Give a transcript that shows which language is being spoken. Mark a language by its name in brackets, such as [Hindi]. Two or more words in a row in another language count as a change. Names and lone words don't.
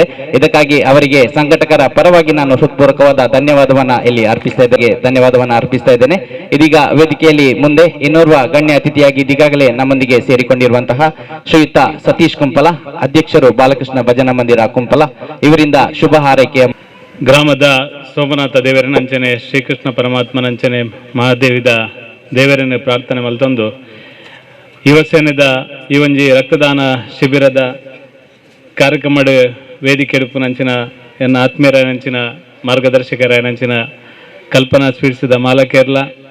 [Kannada] ಇದಕ್ಕಾಗಿ ಅವರಿಗೆ ಸಂಘಟಕರ ಪರವಾಗಿ ನಾನು ಹೃತ್ಪೂರ್ವಕವಾದ ಧನ್ಯವಾದವನ್ನ ಇಲ್ಲಿ ಅರ್ಪಿಸ್ತಾ ಇದ್ದೇನೆ. ಇದೀಗ ವೇದಿಕೆಯಲ್ಲಿ ಮುಂದೆ ಇನ್ನೋರ್ವ ಗಣ್ಯ ಅತಿಥಿಯಾಗಿ ಈಗಾಗಲೇ ನಮ್ಮೊಂದಿಗೆ ಸೇರಿಕೊಂಡಿರುವಂತಹ ಶ್ರೀಯುತ ಸತೀಶ್ ಕುಂಪಲ, ಅಧ್ಯಕ್ಷರು ಬಾಲಕೃಷ್ಣ ಭಜನಾ ಮಂದಿರ ಕುಂಪಲ, ಇವರಿಂದ ಶುಭ ಹಾರೈಕೆಯ [Tulu] ಗ್ರಾಮದ ಸೋಮನಾಥ ದೇವರನಂಚನೆ ಶ್ರೀಕೃಷ್ಣ ಪರಮಾತ್ಮನಂಚನೆ ಮಹಾದೇವಿದ ದೇವರನ್ನು ಪ್ರಾರ್ಥನೆ ಮಲ್ತೊಂದು ಯುವ ಸೇನೆದ ಈ ಒಂಜಿ ರಕ್ತದಾನ ಶಿಬಿರದ ಕಾರ್ಯಕ್ರಮಡ್ ವೇದಿಕೆ ಎಡುಪುನಂಚಿನ ಎನ್ನ ಆತ್ಮೀಯರನಂಚಿನ ಮಾರ್ಗದರ್ಶಕರನಂಚಿನ ಕಲ್ಪನಾ ಸ್ವೀಟ್ಸ್ದ ಮಾಲಕೇರ್ಲ